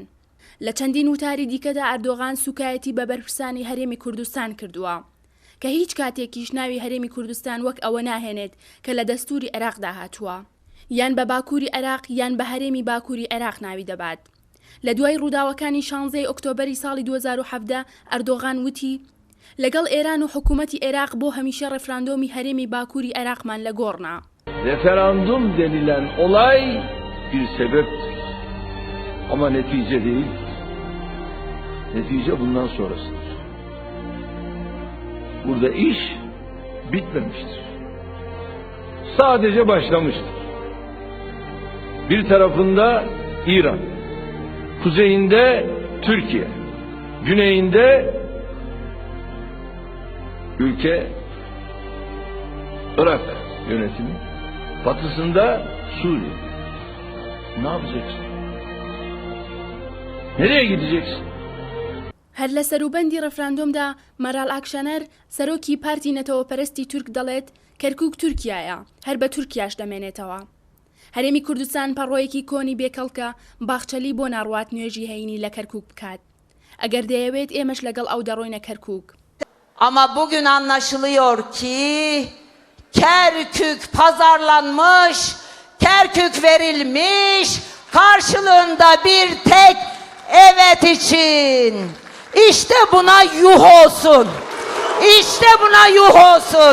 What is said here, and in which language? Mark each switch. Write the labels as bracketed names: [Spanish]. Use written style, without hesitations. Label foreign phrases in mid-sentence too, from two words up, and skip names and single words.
[Central Kurdish] لە چەندین وتاری دیکەدا ئەردۆغان سوکایەتی بە بەرپرسانی هەرێمی کوردستان کردووە کە هیچ کاتێکیش ناوی هەرێمی کوردستان وەک ئەوە ناهێنێت کە لە دەستوری عێراقدا هاتووە، یان بە باکووری عێراق یان بە هەرێمی باکووری عێراق ناوی دەبات. لە دوای ڕووداوەکانی 16 ئۆکتۆبەری ساڵی 2017 ئەردۆغان وتی لەگەڵ ئێران و حکوومەتی عێراق بۆ هەمیشە ڕەفراندۆمی هەرێمی باکووری عێراقمان لە گۆڕنا. [Turkish] Referandum denilen olay bir sebeptir. Ama netice değil. Netice bundan sonrasıdır. Burada iş bitmemiştir. Sadece başlamıştır. Bir tarafında İran, kuzeyinde Türkiye, güneyinde ülke Irak yönetimi, batısında Suriye. Ne yapacaksın? Nereye gideceksin? [Central Kurdish] هەر لە سەروبەندی ڕەفراندۆمدا مەرال ئاکشەنەر سەرۆکی پارتی نەتەوەپەرستی تورک دەڵێت کەرکووک تورکیایە، هەر بە تورکیاش دەمێنێتەوە. هەرێمی کوردستان پەڕۆیەکی کۆنی بێکەڵکە باخچەلی بۆ ناڕوات nüێژی هەینی لە کەرکووک بکات. ئەگەر دەیەوێت ئێمەش لەگەڵ ئەو دەڕۆینە کەرکووک. [Turkish] Ama bugün anlaşılıyor ki Kerkük pazarlanmış, Kerkük verilmiş, karşılığında bir tek evet için. İşte buna yuh olsun. İşte buna yuh olsun.